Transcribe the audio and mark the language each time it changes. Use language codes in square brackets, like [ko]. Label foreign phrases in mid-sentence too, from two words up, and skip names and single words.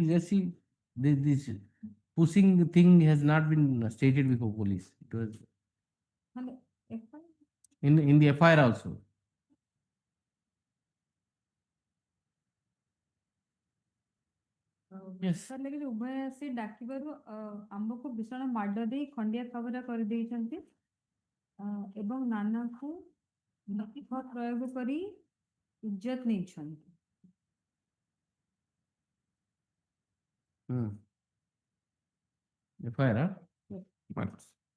[en] Let's see, this pushing thing has not been stated before police. It was in the FIR also. Yes. [or] ସର ଲେକିନ ଉଭୟ ଆସି ଡାକିବାରୁ ଆମ୍ଭକୁ ଭୀଷଣ ମାଡ ଦେଇ ଖଣ୍ଡିଆ ଖବରା କର ଦେଇଛନ୍ତି ଏବଂ ନାନା କୋ ନଖ ପ୍ରୟୋଗ କରି ଇଜ୍ଜତ ନେଇଛନ୍ତି [en] FIR, Minus.